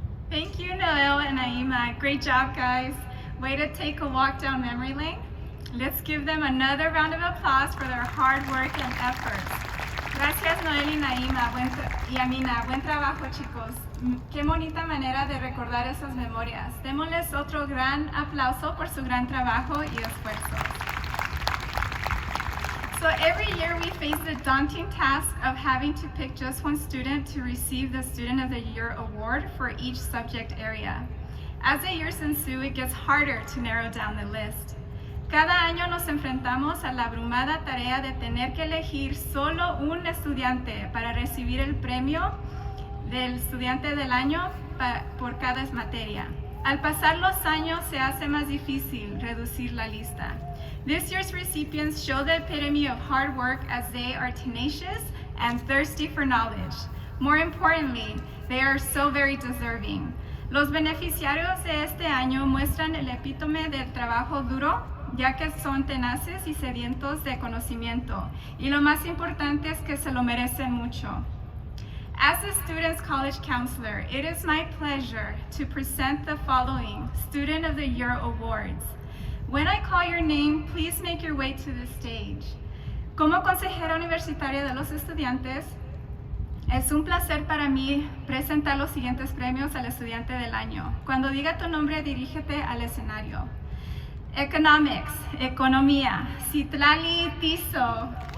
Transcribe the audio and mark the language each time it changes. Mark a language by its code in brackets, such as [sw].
[en] Thank you, Noel and Naima. Great job, guys. Way to take a walk down memory lane. Let's give them another round of applause for their hard work and efforts. [es] Gracias, Noel y Naima y Amina. Buen trabajo, chicos. Qué bonita manera de recordar esas memorias. Démosles otro gran aplauso por su gran trabajo y esfuerzo. [en] So every year we face the daunting task of having to pick just one student to receive the Student of the Year award for each subject area. As the years ensue, it gets harder to narrow down the list. [es] Cada año nos enfrentamos a la abrumada tarea de tener que elegir solo un estudiante para recibir el premio del estudiante del año por cada materia. Al pasar los años se hace más difícil reducir la lista. [en] This year's recipients show the epitome of hard work as they are tenacious and thirsty for knowledge. More importantly, they are so very deserving. [es] Los beneficiarios de este año muestran el epítome del trabajo duro, ya que son tenaces y sedientos de conocimiento. Y lo más importante es que se lo merecen mucho. [en] As the Students College Counselor, it is my pleasure to present the following Student of the Year Awards. When I call your name, please make your way to the stage. [es] Como consejera universitaria de los estudiantes, es un placer para mí presentar los siguientes premios al estudiante del año. Cuando diga tu nombre, dirígete al escenario. Economics, Economía, Citlali Tizo.